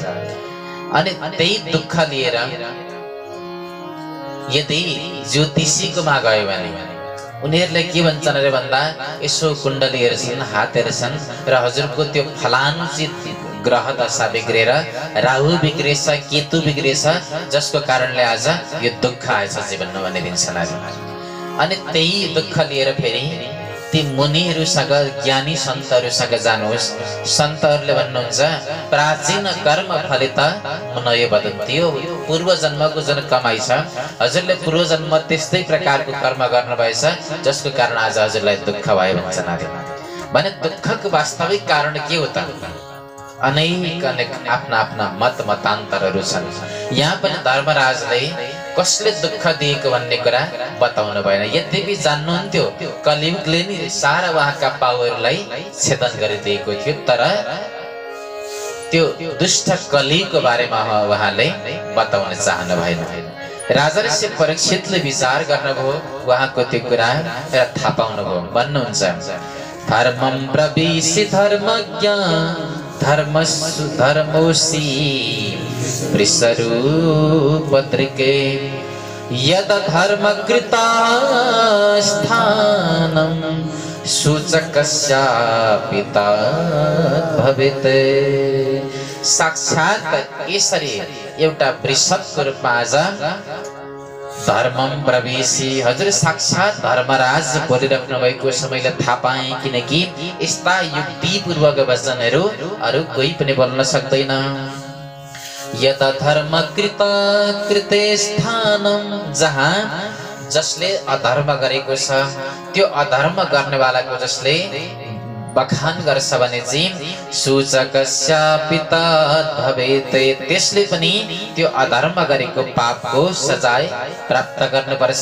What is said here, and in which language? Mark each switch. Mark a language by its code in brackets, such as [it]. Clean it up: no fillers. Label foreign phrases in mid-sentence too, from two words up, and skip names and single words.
[ne] अनि त्यही दुःख लिएर यदि ज्योतिषीकोमा गयो भने उनीहरूले के भन्छन् अरे भन्दा, यसो कुण्डली हेर्छन्, हात हेर्छन् र हजुरको त्यो फलानु चाहिँ ग्रह दशा बिग्रेर राहु बिग्रेछ, केतु बिग्रेछ, जसको कारणले आज यो दुःख आएछ जीवनमा भनिदिन्छन् अरे। अनि त्यही दुःख लिएर फेरि ती मुनिहरूसँग, ज्ञानी सन्तहरूसँग जानुहोस्। सन्तहरूले भन्नुहुन्छ [sa] प्राचीन कर्म फलित मुनयो वदन्ति, [ne] यो पूर्व जन्मको जुन कमाइ छ, हजुरले पूर्व जन्म त्यस्तै प्रकारको कर्म गर्नुभएछ जसको कारण आज हजुरलाई दुःख भयो भन्छन् अरे। भने दुःखको वास्तविक कारण के हो त? अनेक अनेक आफ्ना आफ्ना मत मतान्तरहरू छन्। यहाँ पनि धर्मराजले कसले दुःख दिएको भन्ने कुरा बताउनु भएन। यद्यपि जान्नुहुन्थ्यो कलियुगले नि सारा उहाँका पाउहरूलाई छेदन गरिदिएको थियो, तर त्यो दुष्ट कलियुगको बारेमा उहाँले बताउन चाहनु भएन। राजा ऋषि परीक्षितले विचार गर्नुभयो उहाँको त्यो कुरा र थाहा पाउनुभयो। भन्नुहुन्छ, [sa] धर्मम प्रविशि धर्मज्ञ धर्मोसी वृषरूपत्रिके यद धर्मकृता स्थानं सूचकस्यापि तद्भवेत्। [ne] साक्षात यसरी एउटा वृषभको रूपमा आज [sa] धर्मम प्रवेशी [ne] हजुर साक्षात धर्मराज बोलिराख्नु भएको समयले थाहा पाएँ, किनकि यस्ता युक्तिपूर्वक वचनहरू अरू कोही पनि बोल्न सक्दैन। [sa] यदा धर्मकृत कृते स्थानम, [ne] जहाँ जसले अधर्म गरेको छ त्यो अधर्म गर्नेवालाको जसले बखान गर्छ भने चाहिँ [sa] सूचकस्यापि तद्भवेत्, [ne] त्यसले पनि त्यो अधर्म गरेको पापको सजाय प्राप्त गर्नुपर्छ।